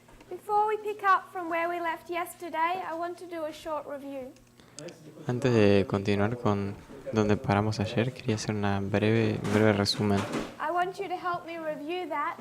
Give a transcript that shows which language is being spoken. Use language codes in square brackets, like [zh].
[en] Before we pick up from where we left yesterday, I want to do a short review. [es] Antes de continuar con donde paramos ayer, quería hacer una breve resumen. [en] I want you to help me review that.